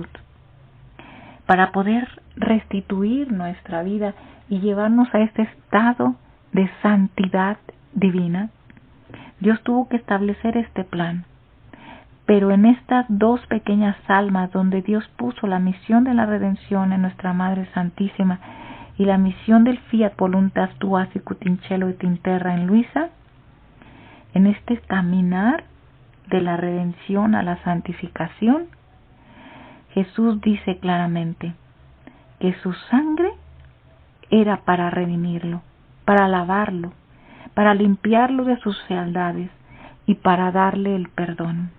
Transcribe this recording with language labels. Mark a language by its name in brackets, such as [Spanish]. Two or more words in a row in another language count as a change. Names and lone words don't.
[Spanish] Para poder restituir nuestra vida y llevarnos a este estado de santidad divina, Dios tuvo que establecer este plan. Pero en estas dos pequeñas almas donde Dios puso la misión de la redención en nuestra Madre Santísima y la misión del [Latin] fiat voluntas tua sicut in cielo et in terra [Spanish] en Luisa, en este caminar de la redención a la santificación, Jesús dice claramente que su sangre era para redimirlo, para lavarlo, para limpiarlo de sus fealdades y para darle el perdón.